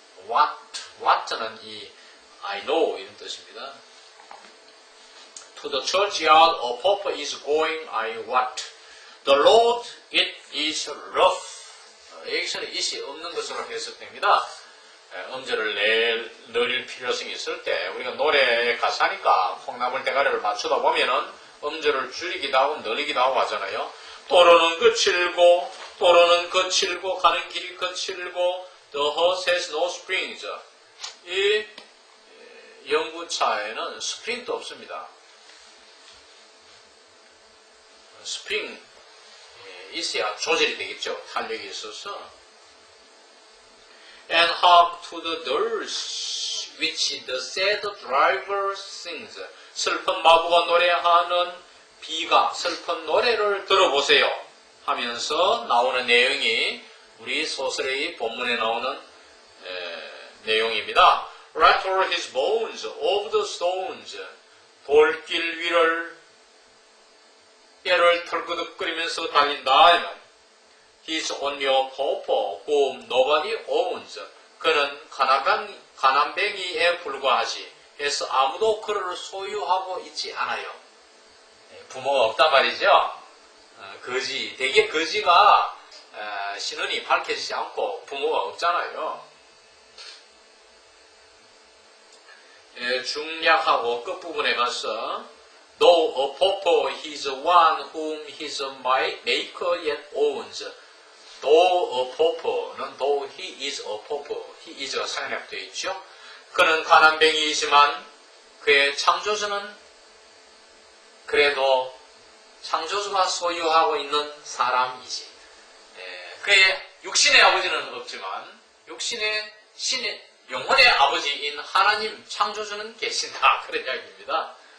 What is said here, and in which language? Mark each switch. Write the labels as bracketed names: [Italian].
[Korean] what는 이 [English] I know [Korean] 이런 뜻입니다. [English] To the churchyard a pauper is going I what. The road it is rough. [Korean] 여기서는 it이 없는 것으로 해석됩니다. 음절을 내릴 필요성이 있을 때 우리가 노래의 가사니까 콩나물 대가리를 맞추다 보면은 음절을 줄이기도 하고 늘리기도 하고 하잖아요. 도로는 거칠고 도로는 거칠고 가는 길이 거칠고 [English] The horse has no springs. [Korean] 이 연구차에는 스프링도 없습니다. 스프링 있어야 조절이 되겠죠. 탄력이 있어서. [English] And hark to the dirge which the sad driver sings. [Korean] 슬픈 마부가 노래하는 비가 슬픈 노래를 들어보세요 하면서 나오는 내용이 우리 소설의 본문에 나오는 내용입니다. [English] Rattle his bones over the stones. [Korean] 돌길 위를 뼈를 털끄덕거리면서 달린다. [English] He's only a pauper whom nobody owns. [Korean] 그는 가난뱅이에 불과하지. 해서 아무도 그를 소유하고 있지 않아요. 부모가 없단 말이죠. 대개 거지가 신원이 밝혀지지 않고 부모가 없잖아요. 중략하고 끝부분에 가서 [English] Though a pauper he is one whom his maker yet owns. Though a pauper는 though he is a pauper. he is [Korean] 가 생략되어 있죠. 그는 가난뱅이이지만 그의 창조주는 그래도 창조주가 소유하고 있는 사람이지. 그의 육신의 아버지는 없지만 육신의 영혼의 아버지인 하나님 창조주는 계신다. 그런 이야기입니다.